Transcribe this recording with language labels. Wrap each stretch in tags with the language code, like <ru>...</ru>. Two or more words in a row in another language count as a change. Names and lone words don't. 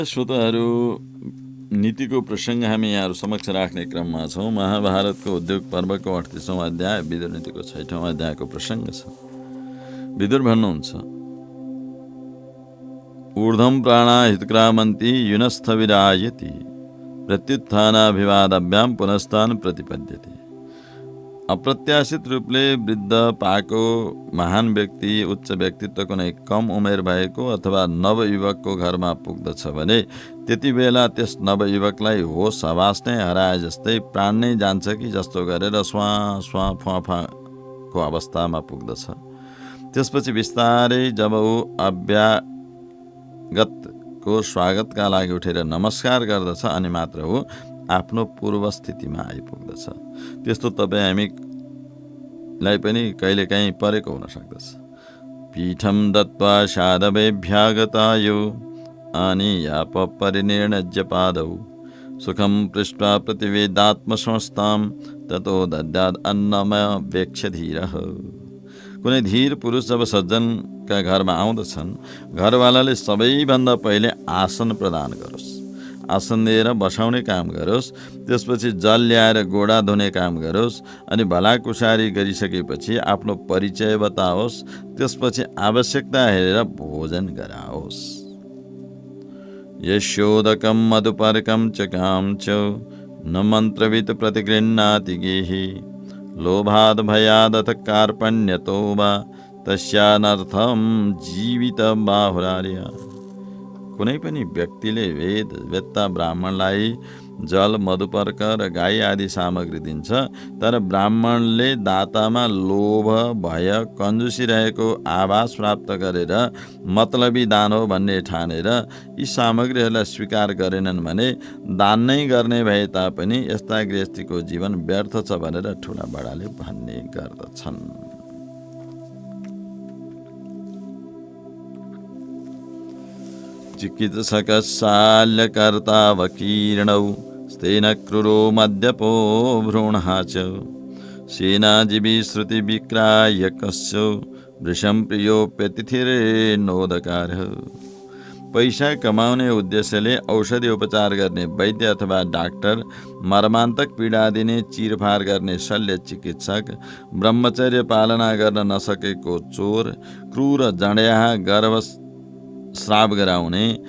<ne>श्रोताहरू, नीतिको प्रसङ्ग हामी यहाँहरू समक्ष राख्ने क्रममा छौँ। महाभारतको उद्योग पर्वको 38औं अध्याय विदुर नीतिको 6औं अध्यायको प्रसङ्ग छ। विदुर भन्नुहुन्छ,</ne> <sa>ऊर्ध्वं प्राणा हितक्रामन्ति युनस्थ विरायति प्रत्युत्थानाभिवादभ्यां पुनस्तान प्रतिपद्यते।</sa> <ne>अप्रत्याशित रूपले वृद्ध पाएको महान व्यक्ति, उच्च व्यक्तित्व कुनै कम उमेर भएको अथवा नवयुवकको घरमा पुग्दछ भने त्यति बेला त्यस नवयुवकलाई होस हवास नै हराए जस्तै प्राण नै जान्छ कि जस्तो गरेर स्वा स्वा फुवाफाको अवस्थामा पुग्दछ। त्यसपछि बिस्तारै जब ऊ अभ्यागतको स्वागतका लागि उठेर नमस्कार गर्दछ अनि मात्र ऊ आफ्नो पूर्व स्थितिमा आइपुग्दछ। त्यस्तो तपाईँ हामीलाई पनि कहिलेकाहीँ परेको हुन सक्दछ।</ne> <sa>पीठम दत्वा साधवेभ्यागतायो आनीयाप परिनिर्णज्य पादौ सुखम पृष्ट्वा प्रतिवेदात्मसंस्थां ततो दद्याद् अन्नमवेक्ष्य धीरः।</sa> <ne>कुनै धीर पुरुष जब सज्जनका घरमा आउँदछन्, घरवालाले सबैभन्दा पहिले आसन प्रदान गरोस्, आसन दिएर बसाउने काम गरोस्, त्यसपछि जल ल्याएर गोडा धुने काम गरोस् अनि भलाकुसारी गरिसकेपछि आफ्नो परिचय बताओस्, त्यसपछि आवश्यकता हेरेर भोजन गराओस्।</ne> <sa>यशोदकं मधुपर्कं च काम च न मन्त्रवित् प्रतिगृह्णाति गेहि लोभाद् भयादथ कार्पण्यतो वा तस्यानर्थं जीवित बाहुरार्य।</sa> <ne>कुनै पनि व्यक्तिले वेदवेत्ता ब्राह्मणलाई जल, मधुपर्क र गाई आदि सामग्री दिन्छ, तर ब्राह्मणले दातामा लोभ, भय, कन्जुसी रहेको आभास प्राप्त गरेर मतलबी दान हो भन्ने ठानेर यी सामग्रीहरूलाई स्वीकार गरेनन् भने दान नै गर्ने भए तापनि यस्ता गृहस्थीको जीवन व्यर्थ छ भनेर ठुला बडाले भन्ने गर्दछन्।</ne> <sa>चिकित्सकशाल्यकर्तावकीर्णौ स्तेन क्रूरो मद्यपो भ्रूणः च सेनाजीवी श्रुतिविक्रायकस्य वृषं प्रियोप्यतिथिरेणोदकारः।</sa> <ne>पैसा कमाउने उद्देश्यले औषधि उपचार गर्ने वैद्य अथवा डाक्टर, मर्मान्तक पीडा दिने चिरफार गर्ने शल्य चिकित्सक, ब्रह्मचर्य पालना गर्न नसकेको चोर, क्रूर जड्याहा गर्भ श्राप गराउने,</ne>